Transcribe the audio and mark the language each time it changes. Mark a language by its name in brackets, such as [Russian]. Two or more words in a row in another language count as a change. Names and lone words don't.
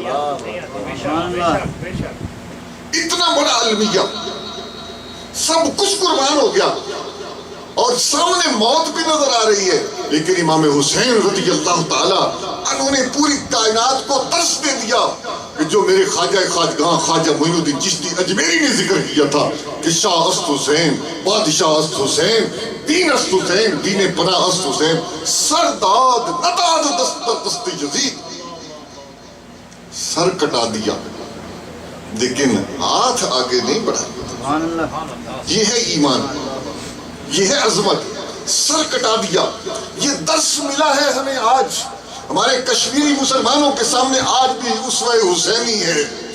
[Urdu] اتنا بڑا المیہ, سب کچھ قربان ہو گیا اور سامنے موت بھی نظر آ رہی ہے, لیکن امام حسین [Arabic] رضی اللہ تعالیٰ عنہ [Urdu] نے پوری کائنات کو درس دے دیا کہ کہ جو میرے خواجہ خواجگاں خواجہ معین الدین چشتی اجمیری نے ذکر کیا تھا کہ [Persian] شاہ است حسین، بادشاہ است حسین، دین است حسین، دین پناہ است حسین، سرداد نداد دست یزید، [Urdu] سر کٹا دیا لیکن ہاتھ آگے نہیں بڑھا۔ یہ ہے ایمان، یہ ہے عظمت، سر کٹا دیا۔ یہ درس ملا ہے ہمیں آج، ہمارے کشمیری مسلمانوں کے سامنے آج بھی اسوہ حسینی ہے۔